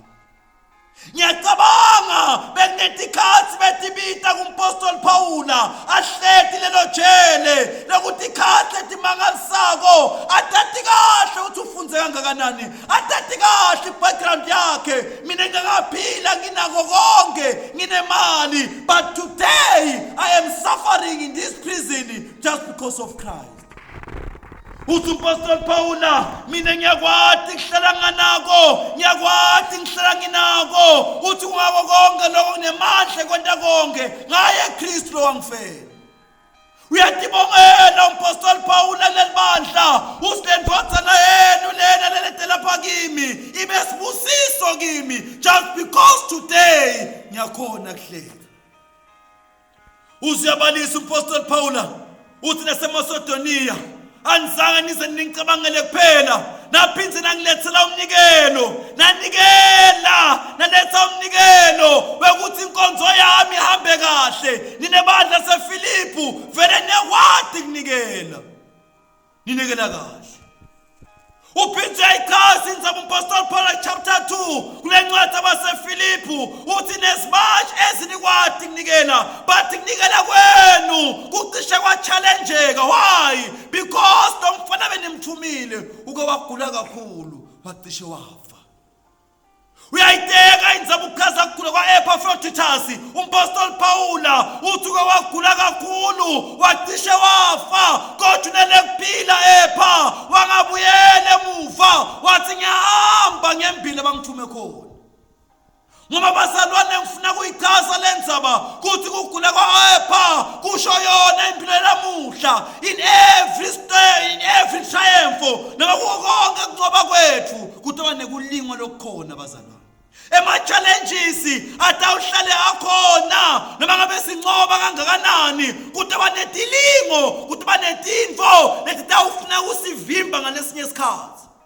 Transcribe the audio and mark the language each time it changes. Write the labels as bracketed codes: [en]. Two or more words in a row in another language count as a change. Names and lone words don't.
[ss] Ngiyacabanga bekunetikhathi betibita kumpostoli Paula, ahlethi lelo jele lokuthi ikhathi etimangalisako, atati kahle uthi ufunze kangakanani, atati kahle i-background yakhe. Mina ngingakaphila nginako konke, nginemali, [en] but today I am suffering in this prison just because of Christ. [ss] Uthi umpostoli Paula, mina ngiyakwati ngihlala nganako, ngiyakwati ngihlala nginako. Uthi kungako konke lokho nginemandla kwenta konke ngaye Kristu lowangifela. Uyatibongela umpostoli Paula lelibandla, usilendvodzana yenu lena leletela lapha kimi, ibe sibusiso kimi, [en] just because today [ss] ngiyakhona kuhleka. Uziyabalisa umpostoli Paula, uthi naseMasedoniya, anizange nize ningicabangele kuphela, naphindze nangilethela umnikelo, naletha umnikelo wekuthi inkonzo yami ihambe kahle. Ninebandla laseFilipi, vele niyakwati kunikela, ninikela kahle. Uphindze ichaza indzaba umpostoli Paul chapter 2 kule ncwadi abaseFilipi, uthi nesibasha ezinikwati kunikela, but kunikela kwenu kucishe kwachallengeka. Why? Because nomfana benimthumile uke wagula kakhulu, wacishe wafa. Uyayiteka indzaba ukuchaza ukugula kwa-Epaphroditus, umpostoli Paula uthi uke wagula kakhulu, wacishe wafa, kodwa unelekuphila epha, wangabuyele emuva, wathi ngiyahamba ngembili abangithume khona. Ngoba bazalwane ngifuna kuyichaza lendzaba kuthi kugula kwa-Epha kusho yona impilo lamuhla, [en] in every stage, in every triumph, [ss] noma konke kuncoba kwethu kutoba nekulingwa lokukhona bazalwane. Ema-challenges atawuhlale akhona, noma ngabe sincoba kangakanani, kutoba netilingo, kutoba netintfo letitawufuna kusivimba ngalesinye isikhathi.